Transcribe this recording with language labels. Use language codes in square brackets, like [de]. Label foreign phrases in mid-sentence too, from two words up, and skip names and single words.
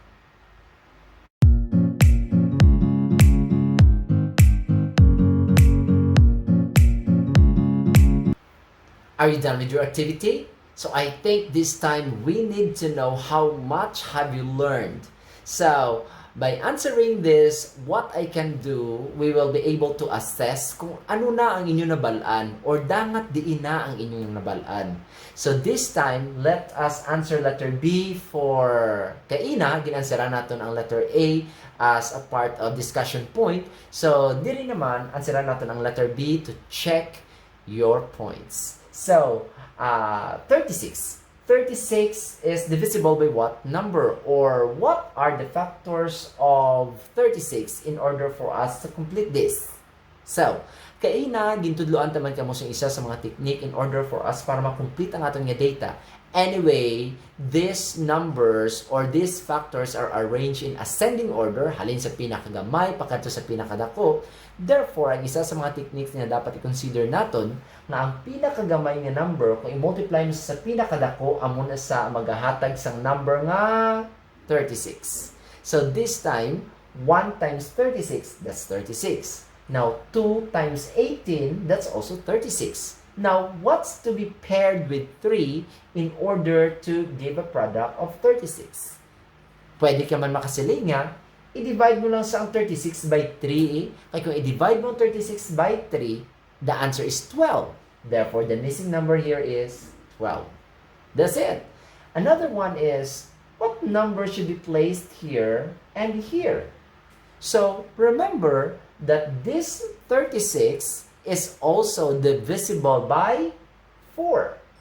[en] Are you done with your activity? So I think this time we need to know how much have you learned. So by answering this, what I can do, we will be able to assess [hil] kung ano na ang inyong nabalaan or dangat diin na ang inyong nabalaan. [en] So this time, let us answer letter B for kaina. Ginansera natin ang letter A as a part of discussion point. So diri naman, answera natin ang letter B to check your points. So, 36. 36 is divisible by what number? Or what are the factors of 36 in order for us to complete this? So, [hil] kaina, gintudloan taman kamo sa isa sa mga technique [en] in order for us [hil] para makomplete ang aton nga data. [en] Anyway, these numbers or these factors are arranged in ascending order, [hil] halin sa pinakagamay, pakadto sa pinakadako. Therefore, ang isa sa mga techniques na dapat i-consider naton na ang pinakagamay nga number, kung i-multiply mo sa pinakadako, amo na sa magahatag sang number nga 36. [en] So this time, 1 times 36, that's 36. Now, 2 times 18, that's also 36. Now, what's to be paired with 3 in order to give a product of 36? [hil] Pwede ka man makasili nga, i-divide mo lang sa ang 36 by 3. Kaya kung i-divide mo 36 by 3, [en] the answer is 12. Therefore, the missing number here is 12. That's it. Another one is, what number should be placed here and here? So, remember that this 36 is also divisible by 4.